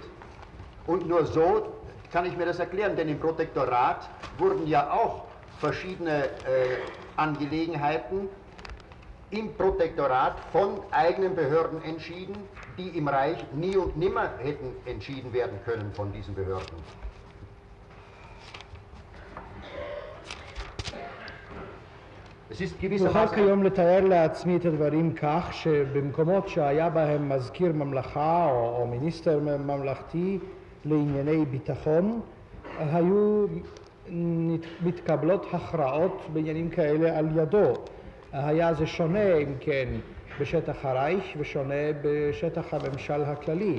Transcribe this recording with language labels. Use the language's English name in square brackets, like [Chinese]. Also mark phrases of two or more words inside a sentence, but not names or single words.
[German] Und nur so kann ich mir das erklären, denn im Protektorat wurden ja auch verschiedene Angelegenheiten im Protektorat von eigenen Behörden entschieden, die im Reich nie und nimmer hätten entschieden werden können von diesen Behörden. Es ist [Hebrew] נוכל כיום לתאר לעצמי את הדברים כך שבמקומות שהיה בהם מזכיר ממלכה או מיניסטר ממלכתי לענייני ביטחון היו מתקבלות הכרעות בעניינים כאלה על ידו. היה זה שונה אם כן בשטח הרייך ושונה בשטח הממשל הכללי.